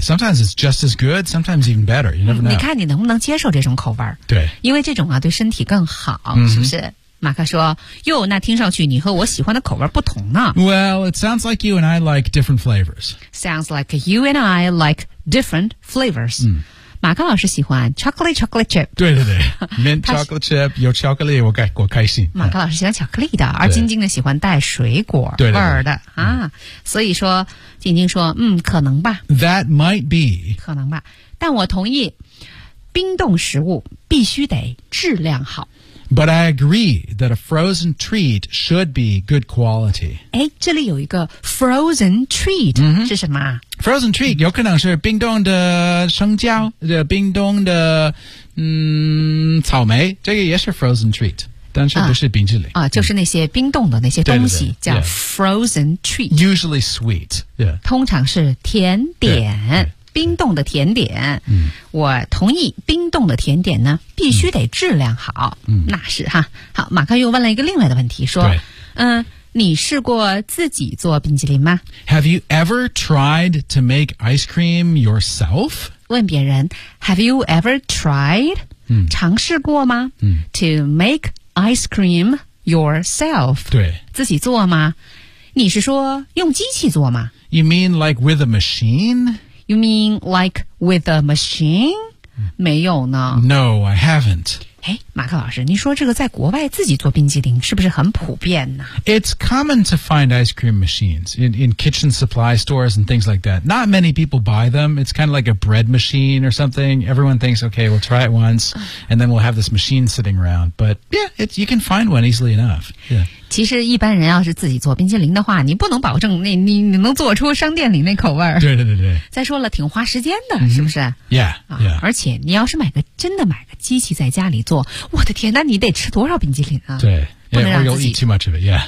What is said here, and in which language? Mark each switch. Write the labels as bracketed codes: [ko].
[en] Sometimes it's just as good, sometimes even better. You never know. [zh] 你看你能不能接受这种口味。对。因为这种啊对身体更好、 mm-hmm. 是不是马克说哟那听上去你和我喜欢的口味不同呢。 [en] Well, it sounds like you and I like different flavors. Sounds like you and I like different flavors.、 Mm. [zh] 马克老师喜欢 chocolate chip 对对对 mint chocolate chip 有巧克力我开心马克老师喜欢巧克力的而晶晶呢喜欢带水果味的对对对啊、嗯，所以说晶晶说可能吧 [en] that might be [zh] 可能吧但我同意冰冻食物必须得质量好 [en] but I agree that a frozen treat should be good quality [zh] 诶这里有一个 frozen treat、 mm-hmm. 是什么 Frozen treat 有可能是冰冻的生姜，冰冻的草莓，这个也是 frozen treat， 但是不是冰淇淋啊？就是那些冰冻的那些东西对对对叫 frozen treat， [en] usually sweet， yeah， [zh] 通常是甜点，冰冻的甜点。嗯，我同意，冰冻的甜点呢必须得质量好。嗯，那是哈。好，马克又问了一个另外的问题，说，你试过自己做冰淇淋吗 [en] ？Have you ever tried to make ice cream yourself？ [zh] 问别人 [en] ，Have you ever tried？、 [zh] 嗯、尝试过吗、嗯、 [en] ？To make ice cream yourself？ [zh] 对，自己做吗？你是说用机器做吗 [en] ？You mean like with a machine？ You mean like with a machine？、 [zh] 嗯、没有呢。 [en] No， I haven't。 [zh] 哎，马克老师，您说这个在国外自己做冰激凌是不是很普遍呢 [en] ？It's common to find ice cream machines in kitchen supply stores and things like that. Not many people buy them. It's kind of like a bread machine or something. Everyone thinks, okay, we'll try it once, and then we'll have this machine sitting around. But yeah, you can find one easily enough. Yeah. [zh] 其实一般人要是自己做冰激凌的话，你不能保证你能做出商店里那口味儿。对对对对。再说了，挺花时间的， mm-hmm. 是不是 [en] ？Yeah. Yeah. [zh] 而且你要是买个机器在家里。做我的天，那你得吃多少冰激凌啊？对，不能让自己 [en] eat too much of it, yeah.